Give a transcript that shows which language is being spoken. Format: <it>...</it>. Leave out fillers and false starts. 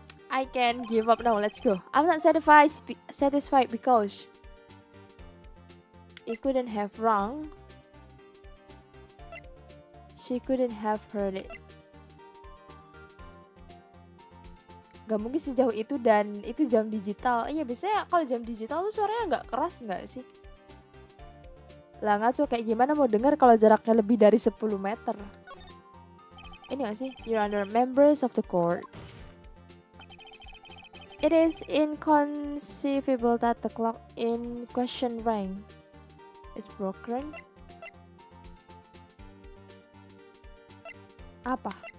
<en>I can give up now. Let's go. I'm not satisfied because it couldn't have wrong. She couldn't have heard it.</en> <id>Gak mungkin sejauh itu dan itu jam digital. Iya, biasanya kalau jam digital tuh suaranya nggak keras nggak sih? Lah ngaco, kayak gimana mau dengar kalau jaraknya lebih dari 10 meter? Ini gak sih?</id> <en>Your Honor, members of the court. It is inconceivable that the clock in question rang. It's broken.</en> <id>Apa?</id>